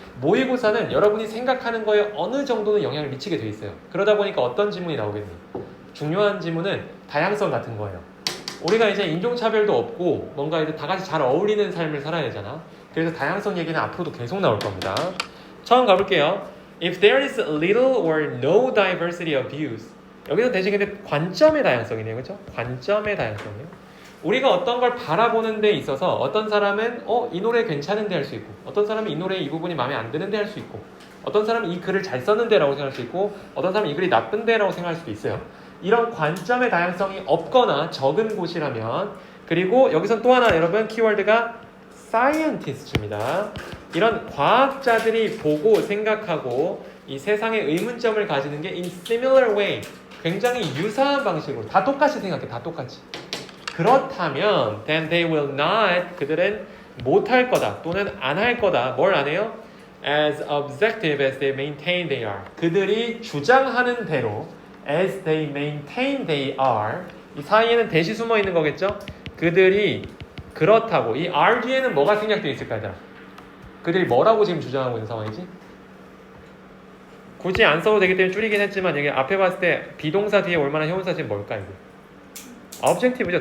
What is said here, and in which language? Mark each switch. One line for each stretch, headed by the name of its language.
Korean: 모의고사는 여러분이 생각하는 거에 어느 정도는 영향을 미치게 돼 있어요. 그러다 보니까 어떤 지문이 나오겠니? 중요한 지문은 다양성 같은 거예요. 우리가 이제 인종차별도 없고 뭔가 이제 다 같이 잘 어울리는 삶을 살아야 되잖아. 그래서 다양성 얘기는 앞으로도 계속 나올 겁니다. 처음 가볼게요.
English: If there is little or no diversity of views.
Korean: 여기서 대신 근데 관점의 다양성이네요. 그렇죠? 관점의 다양성이에요. 우리가 어떤 걸 바라보는 데 있어서 어떤 사람은 이 노래 괜찮은데 할 수 있고, 어떤 사람은 이 노래 이 부분이 마음에 안 드는데 할 수 있고, 어떤 사람은 이 글을 잘 썼는데 라고 생각할 수 있고, 어떤 사람은 이 글이 나쁜데 라고 생각할 수도 있어요. 이런 관점의 다양성이 없거나 적은 곳이라면, 그리고 여기선 또 하나 여러분 키워드가 scientist입니다. 이런 과학자들이 보고 생각하고 이 세상에 의문점을 가지는 게
English: in similar way,
Korean: 굉장히 유사한 방식으로 다 똑같이 생각해. 다 똑같이. 그렇다면
English: then they will not,
Korean: 그들은 못할 거다 또는 안 할 거다. 뭘 안 해요?
English: As objective as they maintain they are.
Korean: 그들이 주장하는 대로
English: as they maintain they are.
Korean: 이 사이에는 대시 숨어 있는 거겠죠? 그들이 그렇다고. 이 are 뒤에는 뭐가 생략되어 있을까요? 그들이 뭐라고 지금 주장하고 있는 상황이지? 굳이 안 써도 되기 때문에 줄이긴 했지만 여기 앞에 봤을 때 비동사 뒤에 올 만한 형용사 지금 뭘까요? objective죠.